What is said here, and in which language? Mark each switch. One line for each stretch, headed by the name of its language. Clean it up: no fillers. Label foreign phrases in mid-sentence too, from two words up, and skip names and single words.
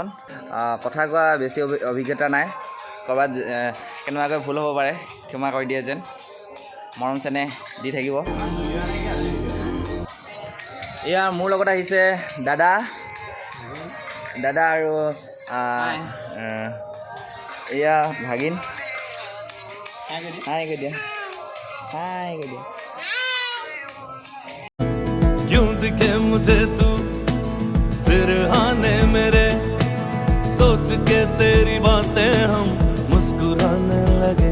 Assamese: কথা কোৱা বেছি অভিজ্ঞতা নাই, ক'ৰবাত কেনেবাকৈ ভুল হ'ব পাৰে, ক্ষমা কৰি দিয়ে যেন, মৰম চেনেহ দি থাকিব। এয়া মোৰ লগত আহিছে দাদা আৰু এয়া ভাগিন। হাই কৈ দিয়া, হাই কৈ দিয়া।
Hindi: क्यों दिखे मुझे तू सिरहाने मेरे, सोच के तेरी बातें हम मुस्कुराने लगे।